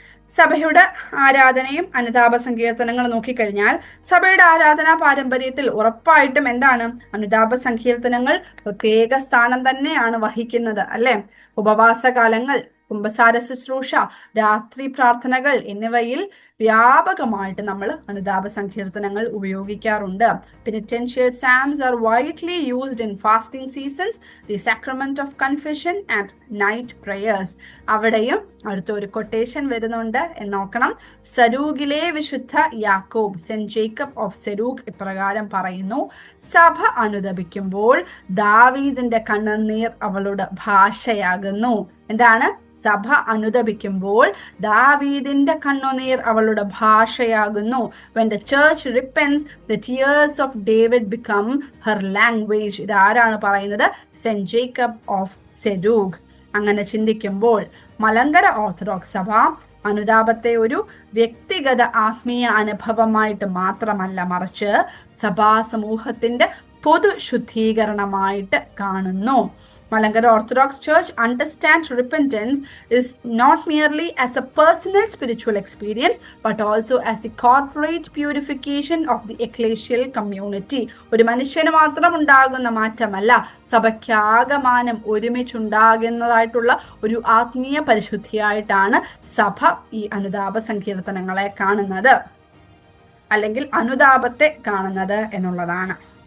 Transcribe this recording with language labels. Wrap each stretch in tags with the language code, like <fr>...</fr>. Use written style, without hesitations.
<ml>സഭയുടെ ആരാധനയും അനുതാപ സങ്കീർത്തനങ്ങളും നോക്കിക്കഴിഞ്ഞാൽ സഭയുടെ ആരാധനാ പാരമ്പര്യത്തിൽ ഉറപ്പായിട്ടും എന്താണ്? അനുതാപ സങ്കീർത്തനങ്ങൾ പ്രത്യേക സ്ഥാനം തന്നെയാണ് വഹിക്കുന്നത്, അല്ലെ? ഉപവാസകാലങ്ങൾ, കുമ്പസാര ശുശ്രൂഷ, രാത്രി പ്രാർത്ഥനകൾ എന്നിവയിൽ വ്യാപകമായിട്ട് നമ്മൾ അനുതാപ സങ്കീർത്തനങ്ങൾ ഉപയോഗിക്കാറുണ്ട്.</ml> <en>Penitential psalms are widely used in fasting seasons, the sacrament of confession and night prayers.</en> <ml>അവിടെയും അടുത്തൊരു കൊട്ടേഷൻ വരുന്നുണ്ട് എന്ന് നോക്കണം. സരൂഗിലെ വിശുദ്ധ യാക്കോബ്, സെന്റ് ജേക്കബ് ഓഫ് സെരൂഗ് ഇപ്രകാരം പറയുന്നു, സഭ അനുദപിക്കുമ്പോൾ ദാവീദിന്റെ കണ്ണുനീർ അവളുടെ ഭാഷയാകുന്നു. എന്താണ്? സഭ അനുദപിക്കുമ്പോൾ ദാവീദിന്റെ കണ്ണുനീർ അവളുടെ ഭാഷയാകുന്നു.</ml> <en>When the church repents, the tears of David become her language.</en> <ml>ഇതാരാണ് പറയുന്നത്? Saint Jacob of സെരൂഗ്. അങ്ങനെ ചിന്തിക്കുമ്പോൾ മലങ്കര ഓർത്തഡോക്സ് സഭ അനുതാപത്തെ ഒരു വ്യക്തിഗത ആത്മീയ അനുഭവമായിട്ട് മാത്രമല്ല, മറിച്ച് സഭാ സമൂഹത്തിന്റെ പൊതു ശുദ്ധീകരണമായിട്ട് കാണുന്നു.</ml> <en>Malankara Orthodox Church understands repentance is not merely as a personal spiritual experience but also as the corporate purification of the ecclesial community.</en> <ml>ഒരു മനുഷ്യന് മാത്രം ഉണ്ടാകുന്ന മാറ്റമല്ല, സഭയ്ക്കാകമാനം ഒരുമിച്ചുണ്ടാകുന്നതായിട്ടുള്ള ഒരു ആത്മീയ പരിശുദ്ധിയായിട്ടാണ് സഭ ഈ അനുതാപ സങ്കീർത്തനങ്ങളെ കാണുന്നത്, അല്ലെങ്കിൽ അനുതാപത്തെ കാണുന്നത് എന്നുള്ളതാണ്.</ml>